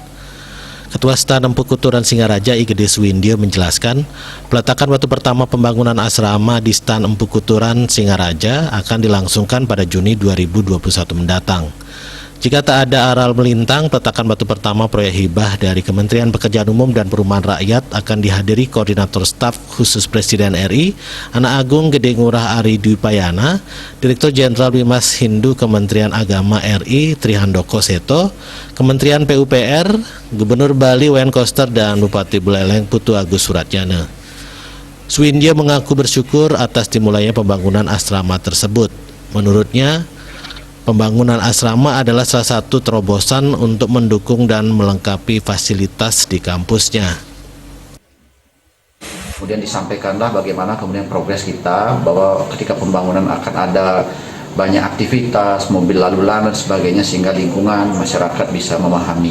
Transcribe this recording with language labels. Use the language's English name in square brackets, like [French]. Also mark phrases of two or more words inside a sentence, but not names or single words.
[Indonesian] Ketua Stan Empu Kuturan Singaraja Igede Swindio menjelaskan, peletakan batu pertama pembangunan asrama di Stan Empu Kuturan Singaraja akan dilangsungkan pada Juni 2021 mendatang. Jika tak ada aral melintang, peletakan batu pertama proyek hibah dari Kementerian Pekerjaan Umum dan Perumahan Rakyat akan dihadiri Koordinator Staf Khusus Presiden RI, Anak Agung Gede Ngurah Ari Dwipayana, Direktur Jenderal Bimas Hindu Kementerian Agama RI Trihandoko Seto, Kementerian PUPR, Gubernur Bali Wayan Koster, dan Bupati Buleleng Putu Agus Suratjana. Swindia mengaku bersyukur atas dimulainya pembangunan asrama tersebut. Menurutnya, pembangunan asrama adalah salah satu terobosan untuk mendukung dan melengkapi fasilitas di kampusnya. Kemudian disampaikanlah bagaimana kemudian progres kita, bahwa ketika pembangunan akan ada banyak aktivitas, mobil lalu lalang dan sebagainya, sehingga lingkungan masyarakat bisa memahami.